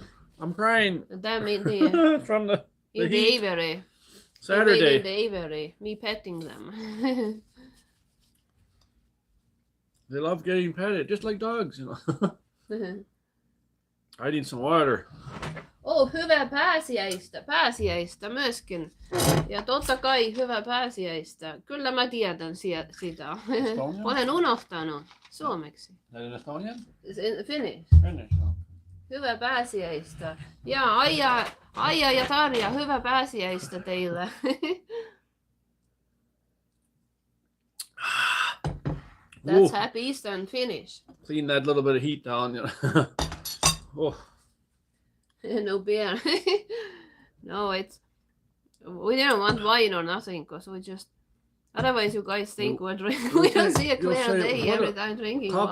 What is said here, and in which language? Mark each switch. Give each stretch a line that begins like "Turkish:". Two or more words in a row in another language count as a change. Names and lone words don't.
English: I'm crying. Them in the from the aviary. Saturday. In the aviary, me petting them. They love getting petted, just like dogs, you know. I need some water.
Finnish: Hyvää pääsiäistä myöskin. Ja totta kai hyvää pääsiäistä. Kyllä mä tiedän sitä. Olen unohtanut suomeksi.
English: Is that in Estonian? Finnish. Finnish, no.
Finnish: Hyvää pääsiäistä. Ja Aija ja Tarja, hyvää pääsiäistä teille.
English: That's happy Easter in Finnish. Clean that little bit of heat down, you know. Oh. No beer. No, we didn't want wine or nothing, because we just, otherwise you guys think we don't see a clear day every time drinking wine.